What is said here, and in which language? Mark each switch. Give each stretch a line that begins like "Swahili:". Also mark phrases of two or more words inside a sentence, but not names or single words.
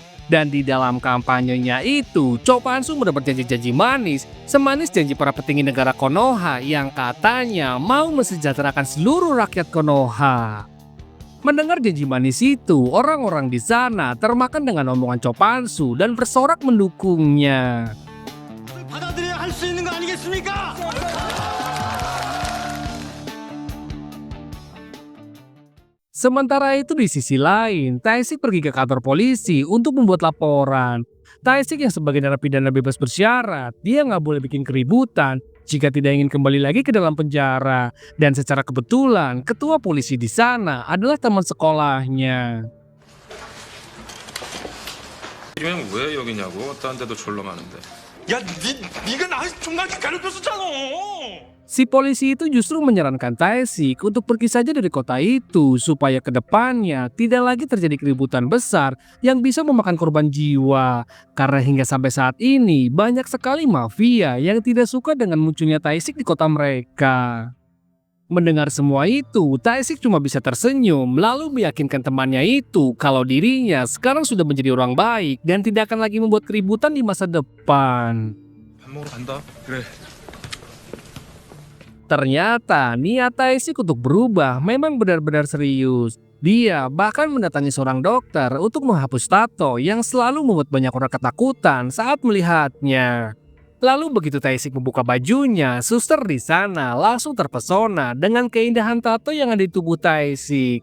Indonesian: Dan di dalam kampanyenya itu, Cho Pan-soo mendapat janji-janji manis, semanis janji para petinggi negara Konoha yang katanya mau mensejahterakan seluruh rakyat Konoha. Mendengar janji manis itu, orang-orang di sana termakan dengan omongan Cho Pan-soo dan bersorak mendukungnya.
Korean: 받아들여야 할 수 있는 거 아니겠습니까?
Indonesian: Sementara itu di sisi lain, Tae-sik pergi ke kantor polisi untuk membuat laporan. Tae-sik yang sebagai narapidana bebas bersyarat, dia nggak boleh bikin keributan jika tidak ingin kembali lagi ke dalam penjara. Dan secara kebetulan, ketua polisi di sana adalah teman sekolahnya.
Korean: 이명 왜 여기냐고? 딴 데도 졸라 많은데. 야, 네가 나 총각이 괴롭혔었잖아.
Indonesian: Si polisi itu justru menyarankan Tae-sik untuk pergi saja dari kota itu supaya ke depannya tidak lagi terjadi keributan besar yang bisa memakan korban jiwa. Karena hingga sampai saat ini banyak sekali mafia yang tidak suka dengan munculnya Tae-sik di kota mereka. Mendengar semua itu, Tae-sik cuma bisa tersenyum lalu meyakinkan temannya itu kalau dirinya sekarang sudah menjadi orang baik dan tidak akan lagi membuat keributan di masa depan.
Korean: 밥 먹으러 간다. 그래.
Indonesian: Ternyata niat Tae-sik untuk berubah memang benar-benar serius. Dia bahkan mendatangi seorang dokter untuk menghapus tato yang selalu membuat banyak orang ketakutan saat melihatnya. Lalu begitu Tae-sik membuka bajunya, suster di sana langsung terpesona dengan keindahan tato yang ada di tubuh Tae-sik.